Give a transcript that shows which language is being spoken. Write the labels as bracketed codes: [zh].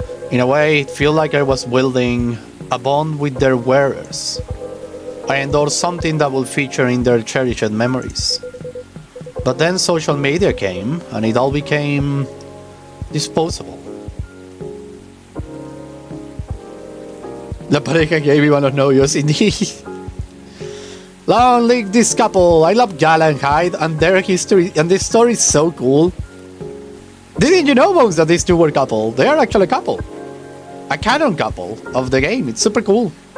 [en] In a way, it felt like I was building a bond with their wearers. I endorsed something that will feature in their cherished memories. But then social media came, and it all became disposable. [es] La pareja que vivan los novios, indeed. [en] Long live this couple. I love Gala and Hyde and their history, and this story is so cool. Didn't you know, folks, that these two were a couple? They are actually a couple. A canon couple of the game. It's super cool.